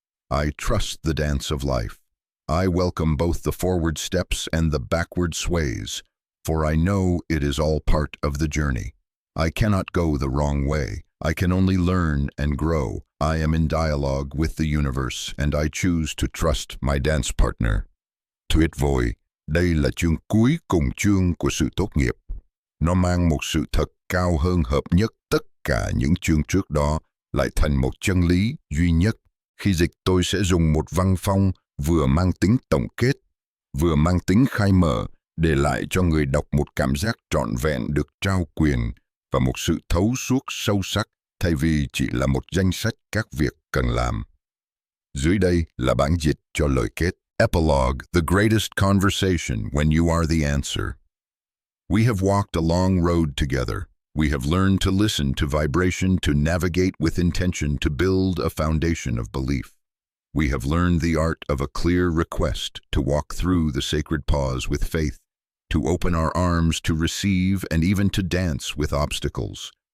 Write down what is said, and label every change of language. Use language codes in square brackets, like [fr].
[en] I trust the dance of life. I welcome both the forward steps and the backward sways, for I know it is all part of the journey. I cannot go the wrong way. I can only learn and grow. I am in dialogue with the universe, and I choose to trust my dance partner. [vi] Tuyệt vời, đây là chương cuối cùng chương của sự tốt nghiệp. Nó mang một sự thật cao hơn hợp nhất tất cả những chương trước đó, lại thành một chân lý duy nhất. Khi dịch tôi sẽ dùng một văn phong vừa mang tính tổng kết, vừa mang tính khai mở, để lại cho người đọc một cảm giác trọn vẹn được trao quyền và một sự thấu suốt sâu sắc thay vì chỉ là một danh sách các việc cần làm. Dưới đây là bản dịch cho lời kết. [en] Epilogue, the greatest conversation when you are the answer. We have walked a long road together. We have learned to listen to vibration, to navigate with intention, to build a foundation of belief. We have learned the art of a clear request, to walk through the sacred pause with faith, to open our arms to receive, and even to dance with obstacles.